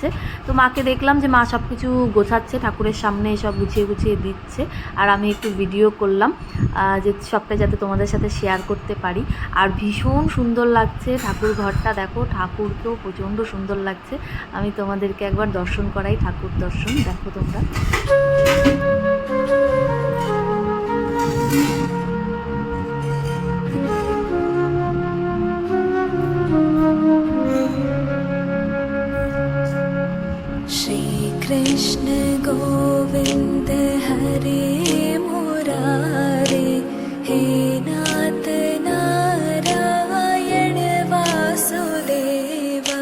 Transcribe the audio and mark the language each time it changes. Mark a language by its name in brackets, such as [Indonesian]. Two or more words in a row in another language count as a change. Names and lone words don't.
[Bangla] তো মাকে দেখলাম যে মা সব কিছু গোছাচ্ছে, ঠাকুরের সামনে সব গুছিয়ে গুছিয়ে দিচ্ছে। আর আমি একটু ভিডিও করলাম যে সবটা যাতে তোমাদের সাথে শেয়ার করতে পারি। আর ভীষণ সুন্দর লাগছে ঠাকুর ঘরটা, দেখো ঠাকুরকেও প্রচণ্ড সুন্দর লাগছে। আমি তোমাদেরকে একবার দর্শন করাই, ঠাকুর দর্শন দেখো তোমরা। [Sanskrit] श्रीकृष्ण गोविन्द हरे मुरारे, हे नाथ नारायण वासुदेवा।